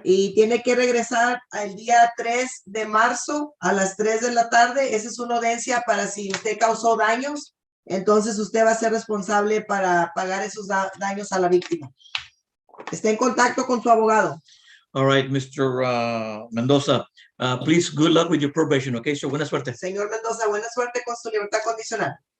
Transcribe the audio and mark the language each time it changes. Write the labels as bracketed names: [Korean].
[Spanish] Y tiene que regresar el día 3 de marzo a las 3 de la tarde. Esa es una audiencia para si usted causó daños. Entonces usted va a ser responsable para pagar esos daños a la víctima. Esté en contacto con su abogado. [English] All right, Mr. Mendoza, please, good luck with your probation, okay? [Spanish] So, buena suerte. Señor Mendoza, buena suerte con su libertad condicional.